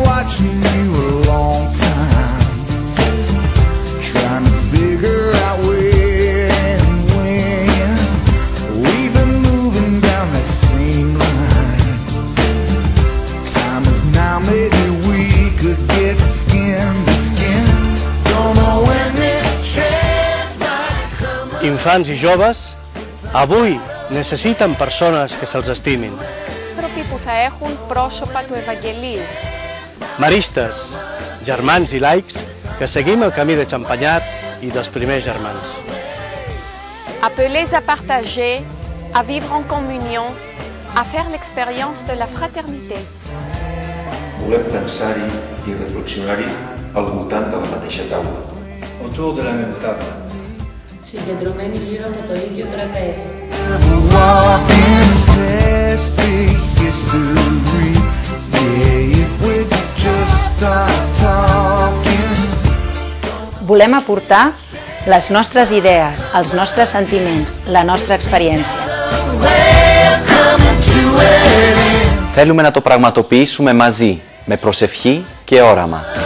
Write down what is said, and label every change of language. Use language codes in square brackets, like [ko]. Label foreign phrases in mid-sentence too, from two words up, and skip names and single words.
[en] watching you a long time, trying to figure out when and when. We've been moving down that same line. Time is now, maybe we could get skin to skin. Don't know when this chance might come. [ca] Infants i joves, avui necessiten persones que se'ls estimin. [el] Άνθρωποι που θα έχουν πρόσωπα του Ευαγγελίου. [ca] Maristes, germans i laics que seguim el camí de Champagnat i dels primers germans. [fr] Appelés à partager, à vivre en communion, à faire l'expérience de la fraternité. [ca] Volem pensar-hi i reflexionar-hi al voltant de la mateixa taula. [fr] Autour de la même table. [el] Συγκεντρωμένοι γύρω από το ίδιο τραπέζι. [ca] Volem aportar les nostres idees, els nostres sentiments, la nostra experiència. [el] Θέλουμε να το πραγματοποιήσουμε μαζί, με προσευχή και όραμα.